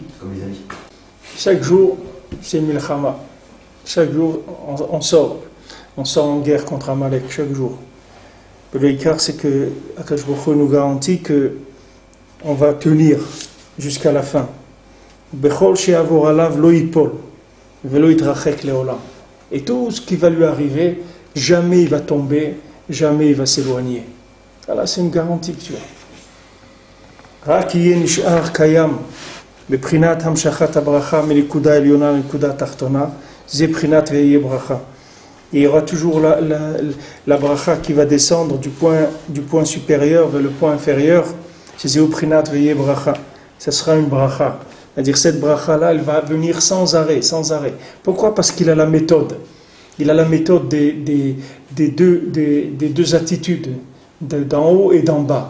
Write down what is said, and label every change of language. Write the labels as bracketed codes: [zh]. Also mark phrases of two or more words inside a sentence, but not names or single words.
[fr] Comme les amis. Chaque jour, c'est Milchama. Chaque jour, on sort. On sort en guerre contre Amalek chaque jour. Le Ikar, c'est que [he] הקדוש ברוך הוא [fr] nous garantit qu'on va tenir jusqu'à la fin. [he] בכל שעבר עליו לא יפול, ולא יתרחק לעולם. [fr] Et tout ce qui va lui arriver, jamais il va tomber, jamais il va s'éloigner. Voilà, c'est une garantie que tu as. [he] רק יהיה נשאר קיים, בבחינת המשכת הברכה מנקודה עליונה לנקודה תחתונה, זה בחינת ויהי ברכה. [fr] Et il y aura toujours la bracha qui va descendre du point supérieur vers le point inférieur. [he] C'est זהו בחינת ויהי ברכה. [fr] Ce sera une bracha. C'est-à-dire cette bracha-là, elle va venir sans arrêt, sans arrêt. Pourquoi? Parce qu'il a la méthode. Il a la méthode des deux attitudes, d'en haut et d'en bas.